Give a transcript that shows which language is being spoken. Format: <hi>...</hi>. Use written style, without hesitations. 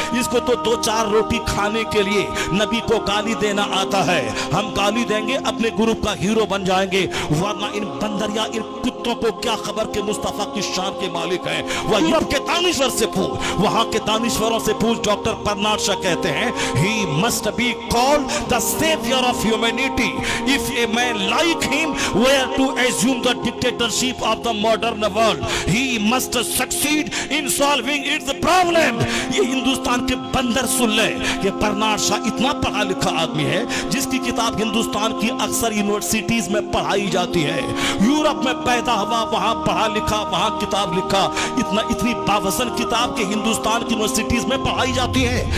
<ur>اس کو تو دو چار روٹی کھانے کے لیے نبی کو گالی دینا آتا ہے. ہم گالی دیں گے اپنے گروپ کا ہیرو بن جائیں گے, ورنہ ان بندریا ان کتوں کو کیا خبر کہ مصطفیٰ کی شان کے مالک ہیں. وہ یورپ کے دانشور سے پوچھ, وہاں کے دانشوروں سے پوچھ. ڈاکٹر برنارڈ شا کہتے ہیں</ur> <en>he must be called the savior of humanity. If a man like him were to assume the dictatorship of the modern world, he must succeed in solving its problem.</en> <ur>یہ ہندوستان کے بندر سن لے کہ Bernard شا اتنا پڑھا لکھا آدمی ہے جس کی کتاب ہندوستان کی اکثر یونیورسٹیز میں پڑھائی جاتی ہے. یورپ میں پیدا ہوا, وہاں پڑھا لکھا, وہاں کتاب لکھا. اتنی باوزن کتاب کے ہندوستان کی یونیورسٹیز میں پڑھائی جاتی ہے.</ur>